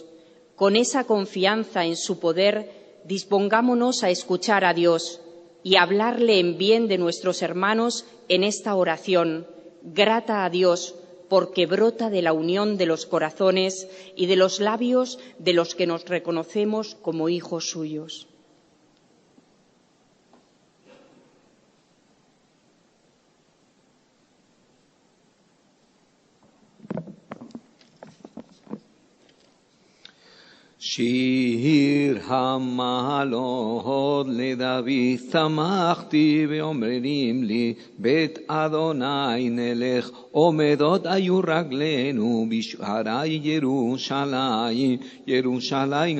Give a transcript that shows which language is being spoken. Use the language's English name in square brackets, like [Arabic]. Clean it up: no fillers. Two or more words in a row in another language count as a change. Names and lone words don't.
[Spanish] Con esa confianza en su poder, dispongámonos a escuchar a Dios y hablarle en bien de nuestros hermanos en esta oración, grata a Dios, porque brota de la unión de los corazones y de los labios de los que nos reconocemos como hijos suyos. [Hebrew] שיר המעלות לדוד שמחתי ואומרים לי בית אדוני נלך עומדות היו רגלינו בשערי ירושלים ירושלים